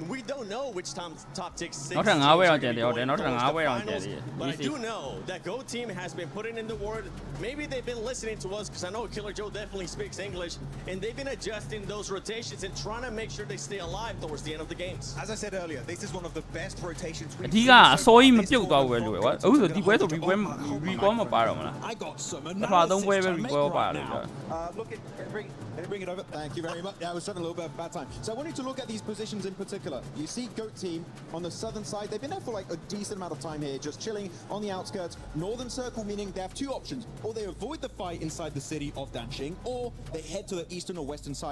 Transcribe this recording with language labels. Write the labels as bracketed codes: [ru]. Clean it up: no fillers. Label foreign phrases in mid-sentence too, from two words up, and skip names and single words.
[en] We don't know which top 6 teams are going to be going towards the finals, but I do know that GOAT team has been putting in the word. Maybe they've been listening to us, because I know Killer Joe definitely speaks English, and they've been adjusting those rotations and trying to make sure they stay alive towards the end of the games. As I said earlier, this is one of the best rotations we've [my] အဓိ [en] seen [my] ကအ [en] so [my] စော [en] far [my] ကြီးမ [en] this [my] ပြုတ်သွားဘူးပဲ [en] tournament [my] လို့ [en] from [my] ကွာအခုဆိုဒီပွဲဆိုဒီပွဲ [en] Oh my [my] recall မပါတော့မလား [en] I got some [my] တစ်ခါသုံးပွဲပဲ [en] analysis to recall make [my] ပါ [en] right [my] လို့ [en] now. Look at let me bring it over. Thank you very much. Yeah, I was having a little bit of a bad time. So I want you to look at these positions in particular. You see GOAT team on the southern side. They've been there for like a decent amount of time here, just chilling on the outskirts. Northern circle, meaning they have 2 options. Or they avoid the fight inside the city of Danxing, or they head to the eastern or western side.